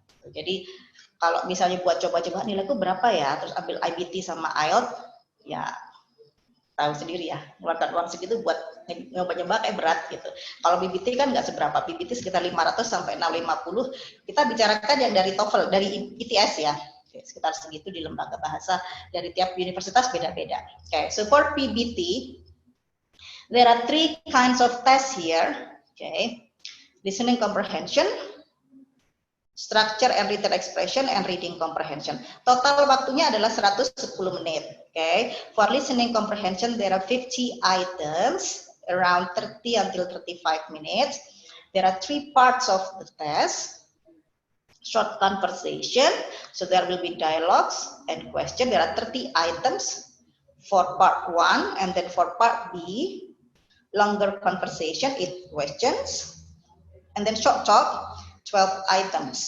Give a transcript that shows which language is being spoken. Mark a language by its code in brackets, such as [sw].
[id] Jadi kalau misalnya buat coba-coba nilaiku berapa ya, terus ambil IBT sama IELTS, ya tahu sendiri ya, ngeluarkan uang segitu buat nyoba-nyoba kayak berat gitu. Kalau PBT kan nggak seberapa, PBT sekitar 500 sampai 650. Kita bicarakan yang dari TOEFL, dari ITS ya. Sekitar segitu di lembaga bahasa, dari tiap universitas beda-beda. [en] Okay, so for PBT, there are 3 kinds of tests here. Okay, listening comprehension, structure and written expression, and reading comprehension. [id] Total waktunya adalah 110 menit. [en] Okay, for listening comprehension there are 50 items, around 30 until 35 minutes. There are 3 parts of the test. Short conversation, so there will be dialogues and question. There are 30 items for part 1, and then for part B, longer conversation, 8 questions, and then short talk, 12 items.